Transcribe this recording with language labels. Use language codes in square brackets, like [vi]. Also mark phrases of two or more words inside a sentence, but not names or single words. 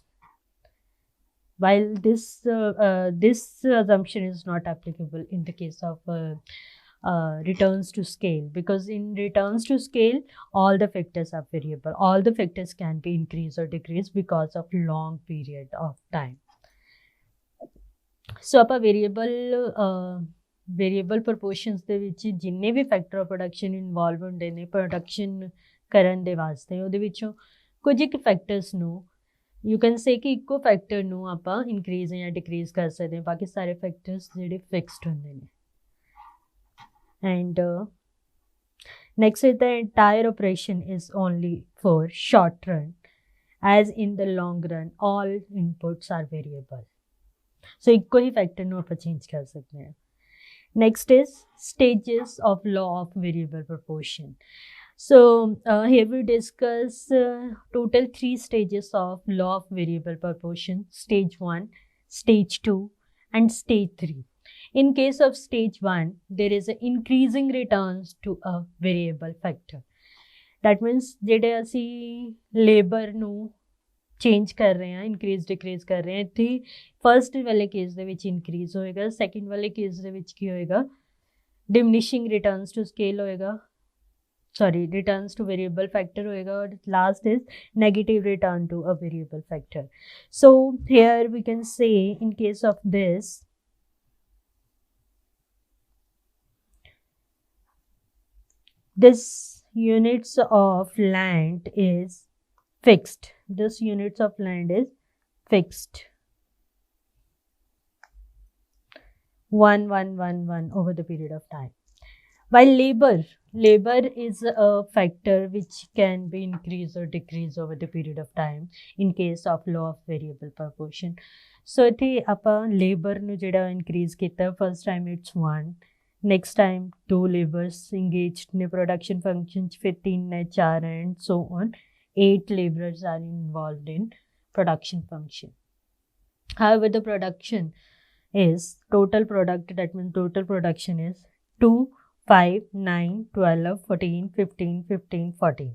[en] While this assumption is not applicable in the case of returns to scale, because in returns to scale, all the factors are variable. All the factors can be increased or decreased because of long period of time. [pa] So ਆਪਾਂ [en] variable proportions [pa] ਦੇ ਵਿੱਚ ਜਿੰਨੇ ਵੀ [en] factor of production involve [pa] ਹੁੰਦੇ ਨੇ ਪ੍ਰੋਡਕਸ਼ਨ ਕਰਨ ਦੇ ਵਾਸਤੇ, ਉਹਦੇ ਵਿੱਚੋਂ ਕੁਝ ਇੱਕ ਫੈਕਟਰਸ ਨੂੰ [en] you can say [pa] ਕਿ ਇੱਕੋ ਫੈਕਟਰ ਨੂੰ ਆਪਾਂ ਇਨਕਰੀਜ਼ ਜਾਂ ਡਿਕਰੀਜ਼ ਕਰ ਸਕਦੇ ਹਾਂ, ਬਾਕੀ ਸਾਰੇ ਫੈਕਟਰਸ ਜਿਹੜੇ ਫਿਕਸਡ ਹੁੰਦੇ ਨੇ. [en] And next is the entire operation is only for short run, as in the long run all inputs are variable. [pa] So ਇੱਕੋ ਹੀ ਫੈਕਟਰ ਨੂੰ ਆਪਾਂ ਚੇਂਜ ਕਰ ਸਕਦੇ ਹਾਂ. [en] Next is stages of law of variable proportion. So here we discuss total 3 stages of law of variable proportion: stage 1, stage 2 and stage 3. In case of stage 1, there is an increasing returns to a variable factor. That means [pa] ਜਿਹੜੇ ਅਸੀਂ ਲੇਬਰ ਨੂੰ ਚੇਂਜ ਕਰ ਰਹੇ ਹਾਂ, [en] increase decrease [pa] ਕਰ ਰਹੇ ਹਾਂ, ਇੱਥੇ ਫਸਟ ਵਾਲੇ ਕੇਸ ਦੇ ਵਿੱਚ ਇਨਕਰੀਜ਼ ਹੋਏਗਾ, ਸੈਕਿੰਡ ਵਾਲੇ ਕੇਸ ਦੇ ਵਿੱਚ ਕੀ ਹੋਏਗਾ, [en] diminishing returns to scale [pa] ਹੋਏਗਾ, [en] sorry returns to variable factor [pa] ਹੋਏਗਾ, ਔਰ [en] last is negative return to a variable factor. So here we can say in case of this, this units of land is fixed. This units of land is fixed. 1, 1, 1, 1 over the period of time. While labor is a factor which can be increased or decreased over the period of time in case of law of variable proportion. [pa] So ਇੱਥੇ ਆਪਾਂ labor ਨੂੰ ਜਿਹੜਾ increase ਕੀਤਾ, [en] first time it's 1, next time 2 laborers engaged in production functions, 15 4 and so on, 8 laborers are involved in production function. However, the production is total product, that means total production is 2, 5, 9, 12, 14, 15, 15, 14.